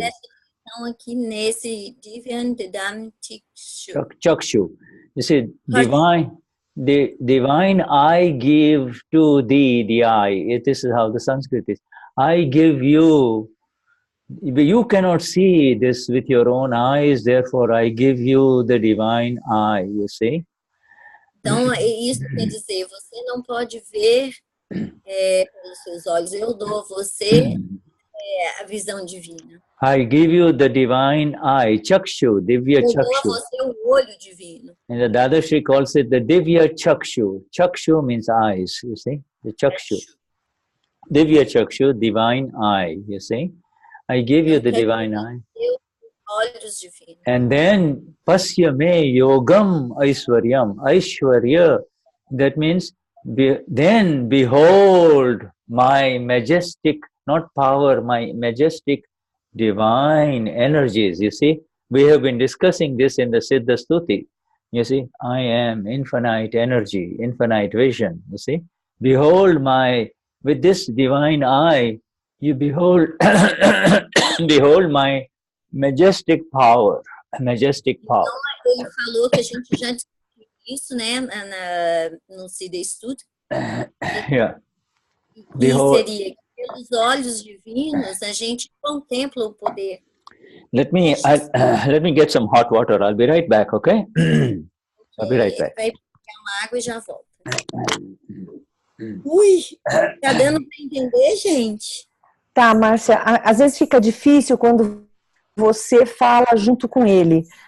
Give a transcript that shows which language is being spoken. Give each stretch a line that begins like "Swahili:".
Portuguese: Então aqui nesse
Sanskrit: Divyam dadami te
English: chakshu. You see, divine. The divine I give to thee, the I. This is how the Sanskrit is. I give you. You cannot see this with your own eyes, therefore I give you the divine I, you see.
Portuguese: Então, isso quer dizer, você não pode ver pelos seus olhos. Eu dou a você a visão divina.
English: I give you the divine eye, Chakshu, Divya Chakshu.
Portuguese: Eu dou a você o olho divino.
English: And the Dadashri calls it the Divya Chakshu. Chakshu means eyes, you see, the Chakshu. Divya Chakshu, divine eye, you see. I give you the divine eye.
Portuguese: olhos divinos.
English: And then
Sanskrit: pasyame yogam aishwaryam.
English: Aishwarya, that means then behold my majestic, not power, my majestic divine energies. You see, we have been discussing this in the Siddha Stuti. You see, I am infinite energy, infinite vision. You see, behold my, with this divine eye, you behold, behold my majestic power, majestic power.
Portuguese: Então, ele falou que a gente já discutiu isso, né, no Siddha Stuti.
English: Yeah.
Portuguese: E
English: Behold.
Portuguese: seria que pelos olhos divinos a gente contempla o poder.
English: Let me get some hot water. I'll be right back, okay? I'll be right back.
Portuguese: Vai pegar uma água e já volta. Ui, tá dando para entender, gente? Tá, Márcia, às vezes fica difícil quando você fala junto com ele.